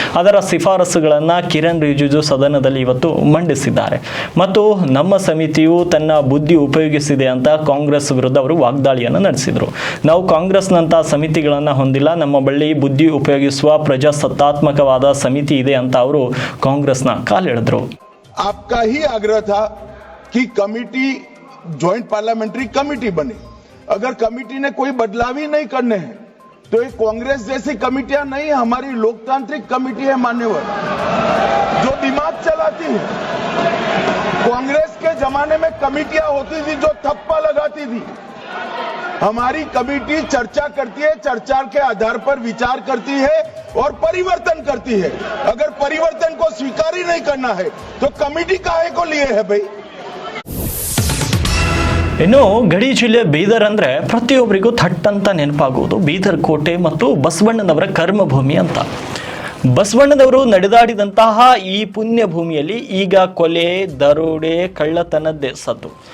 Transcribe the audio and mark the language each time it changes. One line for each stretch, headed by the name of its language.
Kannada: ಅದರ ಶಿಫಾರಸುಗಳನ್ನು ಕಿರಣ್ ರಿಜಿಜು ಸದನದಲ್ಲಿ ಇವತ್ತು ಮಂಡಿಸಿದ್ದಾರೆ ಮತ್ತು ನಮ್ಮ ಸಮಿತಿಯು ತನ್ನ ಬುದ್ಧಿ ಉಪಯೋಗಿಸಿದೆ ಅಂತ ಕಾಂಗ್ರೆಸ್ ವಿರುದ್ಧ ಅವರು ವಾಗ್ದಾಳಿಯನ್ನು ನಡೆಸಿದರು. ನಾವು ಕಾಂಗ್ರೆಸ್ನಂತಹ ಸಮಿತಿಗಳನ್ನು ಹೊಂದಿಲ್ಲ, ನಮ್ಮ ಬಳಿ ಬುದ್ಧಿ ಉಪಯೋಗಿಸುವ ಪ್ರಜಾಸತ್ತಾತ್ಮಕವಾದ ಸಮಿತಿ ಇದೆ ಅಂತ ಅವರು ಕಾಂಗ್ರೆಸ್ನ ಕಾಲೆಳೆದರು.
Hindi: आपका ही आग्रह था कि कमेटी ज्वाइंट पार्लियामेंट्री कमेटी बनी। अगर कमेटी ने कोई बदलाव ही नहीं करने हैं तो ये कांग्रेस जैसी कमेटियां नहीं, हमारी लोकतांत्रिक कमेटी है मान्यवर, जो दिमाग चलाती है। कांग्रेस के जमाने में कमेटियां होती थी जो थप्पा लगाती थी। हमारी कमेटी चर्चा करती है, चर्चा के आधार पर विचार करती है और परिवर्तन करती है। अगर परिवर्तन को स्वीकार ही नहीं करना है तो कमेटी काहे को लिए है भाई।
Kannada: ಇನ್ನು ಗಡಿ ಜಿಲ್ಲೆ ಬೀದರ್ ಅಂದರೆ ಪ್ರತಿಯೊಬ್ಬರಿಗೂ ಥಟ್ ಅಂತ ನೆನಪಾಗುವುದು ಬೀದರ್ ಕೋಟೆ ಮತ್ತು ಬಸವಣ್ಣನವರ ಕರ್ಮಭೂಮಿ ಅಂತ. ಬಸವಣ್ಣನವರು ನಡೆದಾಡಿದಂತಹ ಈ ಪುಣ್ಯ ಭೂಮಿಯಲ್ಲಿ ಈಗ ಕೊಲೆ, ದರೋಡೆ, ಕಳ್ಳತನದ್ದೇ ಸದ್ದು.